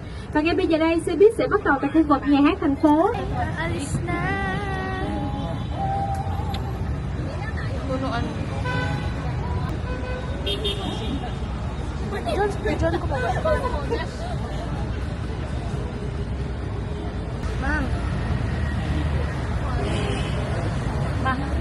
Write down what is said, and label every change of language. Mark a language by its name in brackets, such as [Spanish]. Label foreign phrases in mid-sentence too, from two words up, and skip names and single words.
[Vietnamese] Và ngay bây giờ đây, xe buýt sẽ bắt đầu tại khu vực nhà hát thành phố. [Filipino] Alis na. Punuan. Diyan ko pa ba? Ma'am. Ma'am.